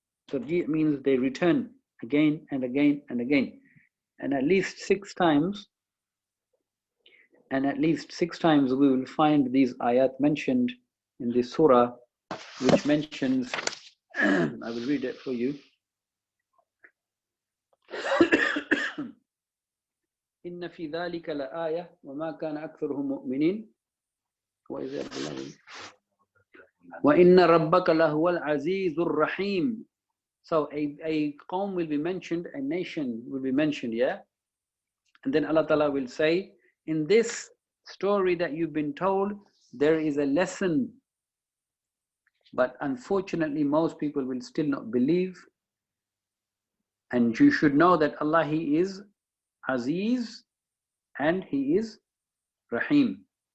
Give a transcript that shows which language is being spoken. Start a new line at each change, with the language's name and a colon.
English: Tarjih means they return again and again and again. And at least six times we will find these ayat mentioned in this surah, which mentions, I will read it for you.
Arabic: إن في ذلك لآية وما كان أكثرهم مؤمنين وإن ربك لهو العزيز الرحيم.
English: So a qawm will be mentioned, a nation will be mentioned, yeah? And then Allah Ta'ala will say, in this story that you've been told, there is a lesson. But unfortunately, most people will still not believe. And you should know that Allah, He is Aziz and He is Rahim.